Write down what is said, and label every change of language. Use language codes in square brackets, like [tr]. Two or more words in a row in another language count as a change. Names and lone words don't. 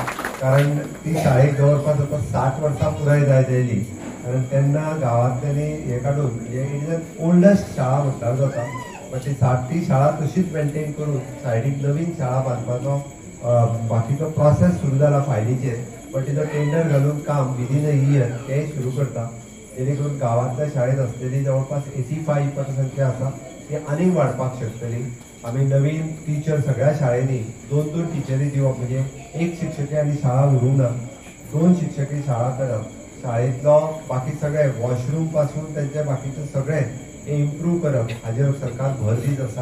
[kok] कारण ती शाळेक जवळपास आता 60 वर्सां पुराय जायत आयली. कारण तेन्ना गांवांतल्यांनी हे काडून म्हणजे [en] it is oldest [kok] शाळा म्हणटात जाता. पण ती शाळा तशीच मेंटेन करून सायडीक नवीन शाळा बांदपाचो बाकीचो प्रोसेस सुरू जाला फायलीचेर. [mr] पण तिथं टेंडर घालून काम [en] within a year [mr] तेही सुरू करता, जेणेकरून गावातल्या शाळेत असलेली जवळपास 85% पतसंख्या [kok] आसा ती आनीक वाडपाक शकतली. आम्ही नवीन टीचर सगळ्या शाळेंनी 2-2 टिचरी दिवप, म्हणजे एक शिक्षकी आनी शाळा उरूंक ना, 2 शिक्षकी शाळा करप. शाळेंतलो बाकी सगळे वॉशरूम पासून त्यांचे बाकीचे सगळे इम्प्रूव्ह करप हाजेर सरकार भर दीत आसा.